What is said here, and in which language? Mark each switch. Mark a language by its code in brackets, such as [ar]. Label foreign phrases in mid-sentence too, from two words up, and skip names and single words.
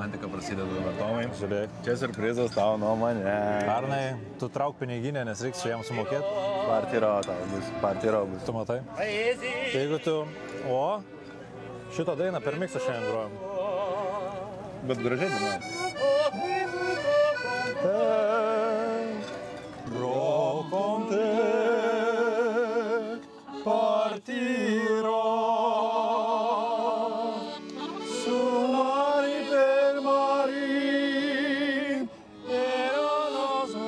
[lt] dabar, Tomai. Žiūrėk. Čia surprizas tau nuo mane. Arnai, tu trauk piniginę, nes reiks su jam sumokėti. Partiro bus. Tu matai? Jeigu tu... O, šitą dainą per miksą šiandien grojam. Bet gražiai dainuoja. [it] Bro con te partirò su mari per mari erano